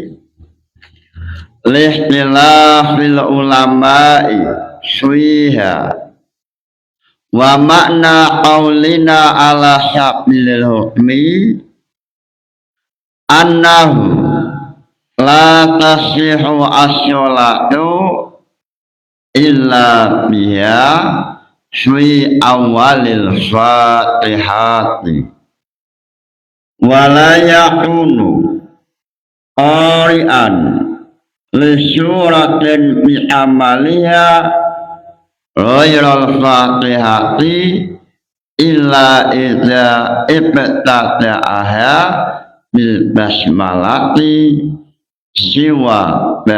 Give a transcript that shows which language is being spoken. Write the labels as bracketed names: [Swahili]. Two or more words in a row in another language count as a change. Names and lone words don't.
[Arabic] لاختلاف العلماء فيها ومعنى قولنا على سبيل الحكم أنه لا تصح الصلاة إلا بها في أول الفاتحة ولا يكون قارئا لسورة بكمالها غير الفاتحة إلا إذا ابتدأها بالبسملة سوى